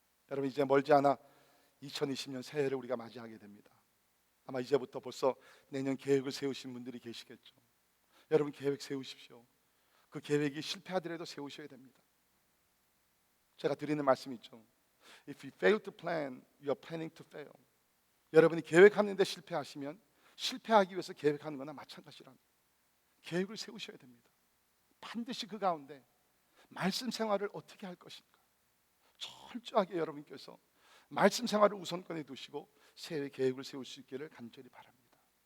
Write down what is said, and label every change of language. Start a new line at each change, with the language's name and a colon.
Korean: 여러분 이제 멀지 않아 2020년 새해를 우리가 맞이하게 됩니다. 아마 이제부터 벌써 내년 계획을 세우신 분들이 계시겠죠. 여러분 계획 세우십시오. 그 계획이 실패하더라도 세우셔야 됩니다. 제가 드리는 말씀이 있죠.
English: If you fail to plan, you are planning to fail.
Korean: 여러분이 계획하는데 실패하시면 실패하기 위해서 계획하는 거나 마찬가지라는 계획을 세우셔야 됩니다. 반드시 그 가운데 말씀 생활을 어떻게 할 것인가 철저하게 여러분께서 말씀 생활을 우선권에 두시고 새해 계획을 세울 수 있기를 간절히 바랍니다.